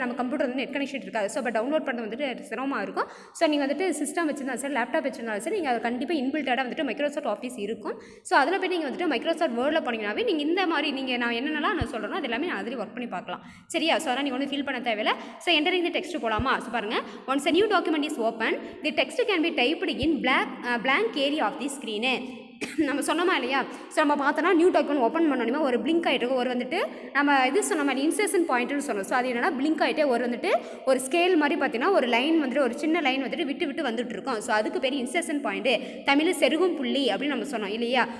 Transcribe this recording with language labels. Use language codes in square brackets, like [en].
[ta] நம்ம கம்ப்யூட்டர் வந்து net connection இருக்காது. ஸோ இப்போ டவுன்லோட் பண்ணுறது வந்துட்டு சிரமமாக இருக்கும். ஸோ நீங்கள் வந்துட்டு சிஸ்டம் வச்சிருந்தாலும் சரி, லேப்டாப் வச்சிருந்தாலும் சரி, நீங்கள் அது கண்டிப்பாக இன்பில்ட்டாக வந்துட்டு மைக்ரோசாஃப்ட் ஆஃபீஸ் இருக்கும். ஸோ அதில் போய் நீங்கள் வந்துட்டு மைக்ரோசாஃப்ட் வேர்டில் போனீங்கன்னாவே நீங்கள் இந்த மாதிரி நீங்கள் நான் என்னென்னலாம் நான் சொல்கிறேன் அது எல்லாமே நான் அதில் ஒர்க் பண்ணி பார்க்கலாம். சரியா. ஸோ அதனால் நீங்கள் ஒன்றும் ஃபீல் பண்ண தேவையில்லை. ஸோ என்டரிங் தி டெக்ஸ்ட் போகலாமா. ஸோ பாருங்கள், [en] Once a new document is open, the text can be typed in blank area of the screen. [ta] நம்ம சொன்னோமா இல்லையா. ஸோ நம்ம பார்த்தோன்னா நியூ டாக்குமெண்ட் ஓப்பன் பண்ணணுமே ஒரு பிளிங்க் ஆகிட்டு இருக்கும். ஒரு வந்துட்டு நம்ம இது சொன்ன மாதிரி இன்சர்ஷன் பாயிண்ட்னு சொன்னோம். ஸோ அது என்னென்னா பிளிங்க் ஆகிட்டே ஒரு வந்துட்டு ஒரு ஸ்கேல் மாதிரி பார்த்தீங்கன்னா ஒரு லைன் வந்துட்டு ஒரு சின்ன லைன் வந்துட்டு விட்டு வந்துட்டு இருக்கும். ஸோ அதுக்கு பேர் இன்சர்ஷன் பாயிண்ட்டு, தமிழில் செருகும் புள்ளி அப்படின்னு நம்ம சொன்னோம் இல்லையா.